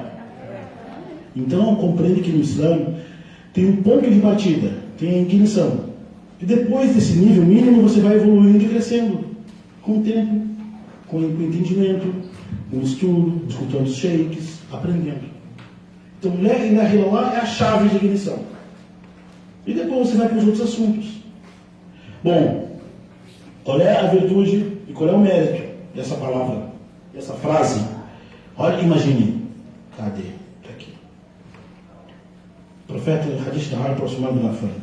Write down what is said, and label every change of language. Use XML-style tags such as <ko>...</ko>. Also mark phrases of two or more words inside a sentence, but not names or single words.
<pt>Então compreende que no Islã tem um ponto de partida, tem a ignição. E depois desse nível mínimo você vai evoluindo e crescendo. Com o tempo, com o entendimento, com o estudo, escutando os sheiks, aprendendo. Então,</pt> <ar>لا إله إلا الله</ar> <pt>é a chave de ignição. E depois você vai para os outros assuntos. Bom, qual é a virtude e qual é o mérito dessa palavra, dessa frase? Olha, imagine. Cadê? Está aqui. O profeta, Hadith da aproximado da frente.</pt>